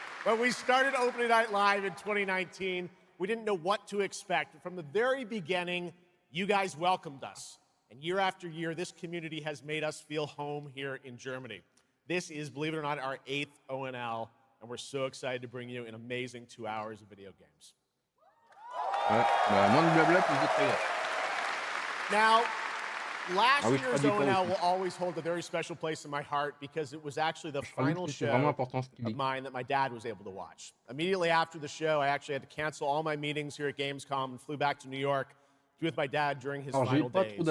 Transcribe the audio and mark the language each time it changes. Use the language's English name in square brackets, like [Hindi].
[English] When we started Opening Night Live in 2019, we didn't know what to expect. From the very beginning, you guys welcomed us. And year after year, this community has made us feel home here in Germany. This is, believe it or not, our 8th ONL, and we're so excited to bring you an amazing 2 hours of video games. [French] Ouais, bah, moins de blabla, plus de trailer. [English] Now, last year's ONL will always hold a very special place in my heart because it was actually the final show of mine that my dad was able to watch. Immediately after the show, I actually had to cancel all my meetings here at Gamescom and flew back to New York to be with my dad during his final days.